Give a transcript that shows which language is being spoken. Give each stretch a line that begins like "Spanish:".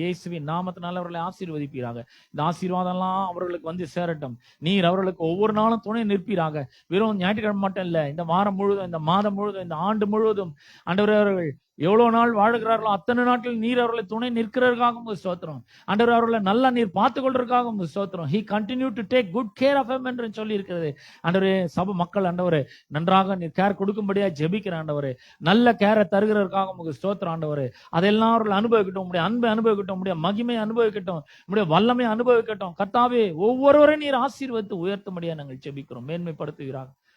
Tamil: இயேசுவின் நாமத்தினால அவர்களை ஆசீர்வதிப்பீராக. இந்த ஆசீர்வாதம் எல்லாம் அவர்களுக்கு வந்து சேரட்டும். நீர் அவர்களுக்கு ஒவ்வொரு நாளும் துணை நிற்பீராக. வெறும் ஞாயிற்றுக்கிழமை மட்டும் இல்ல, இந்த வாரம் முழுவதும், இந்த மாதம் முழுவதும், இந்த ஆண்டு முழுவதும் ஆண்டவரே, அவர்கள் எவ்வளவு நாள் வாழுகிறார்களோ அத்தனை நாட்கள் நீர் அவர்களை துணை நிற்கிறதுக்காக உங்க ஸ்தோத்திரம். ஆண்டவர் அவர்களை நல்லா நீர் பார்த்து கொள்றதுக்காக உங்க ஸ்தோத்திரம்.
English: He continue to take good care of him
Tamil: என்று சொல்லி இருக்கிறது. ஆண்டவரே, சபை மக்கள் ஆண்டவரே நன்றாக நீர் கேர் கொடுக்கும்படியா ஜெபிக்கிற ஆண்டவரே, நல்ல கேரை தருகிறதுக்காக உங்களுக்கு ஸ்தோத்திரம் ஆண்டவரே. அதெல்லாம் அவர்கள் அனுபவிக்கட்டும், உடைய அன்பை அனுபவிக்கட்டும், உடைய மகிமை அனுபவிக்கட்டும், உடைய வல்லமை அனுபவிக்கட்டும். கர்த்தாவே, ஒவ்வொருவரையும் நீர் ஆசீர்வதித்து உயர்த்தும்படியா நாங்கள் ஜெபிக்கிறோம். மேன்மைப்படுத்துகிறார்.